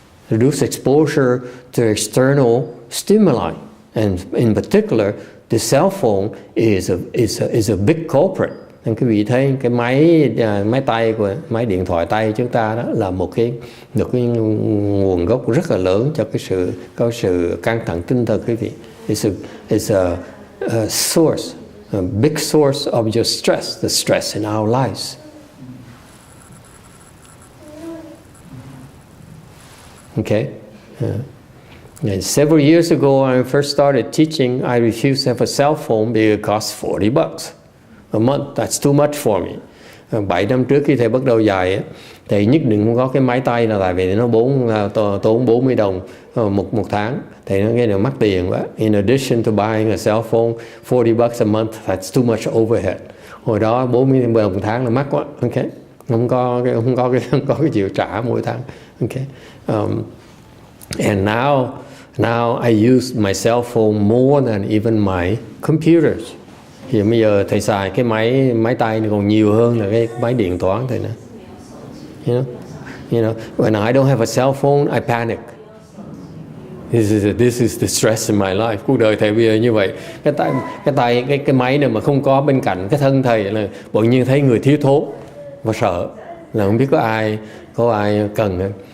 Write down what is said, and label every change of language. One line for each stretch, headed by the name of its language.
English: Reduce exposure to external stimuli, and in particular, the cell phone is a big culprit.
Vietnamese: Nên quý vị thấy cái máy tay của máy điện thoại tay chúng ta đó là một cái nguồn gốc rất là lớn cho cái sự căng thẳng tinh thần quý vị.
English: It's a source, a big source of your stress, the stress in our lives. Okay. And several years ago, when I first started teaching, I refused to have a cell phone because it cost $40 a month. That's too much for me.
Vietnamese: 7 năm trước khi thầy bắt đầu dạy, thầy nhất định không có cái máy tay nào, tại vì nó tốn $40 một tháng. Thầy nói nghe là mắc tiền quá.
English: In addition to buying a cell phone, $40 a month, that's too much overhead.
Vietnamese: Hồi đó $40 một tháng là mắc quá. Okay. Không có cái chịu trả mỗi tháng.
English: Okay. And now I use my cell phone more than even my computers.
Vietnamese: Thì bây giờ thầy xài cái máy tay này còn nhiều hơn là cái máy điện toán thầy nữa.
English: You know, when I don't have a cell phone, I panic. This is the stress in my life.
Vietnamese: Cuộc đời thầy bây giờ như vậy. Cái máy này mà không có bên cạnh cái thân thầy là bỗng nhiên thấy người thiếu thốn và sợ, là không biết có ai cần.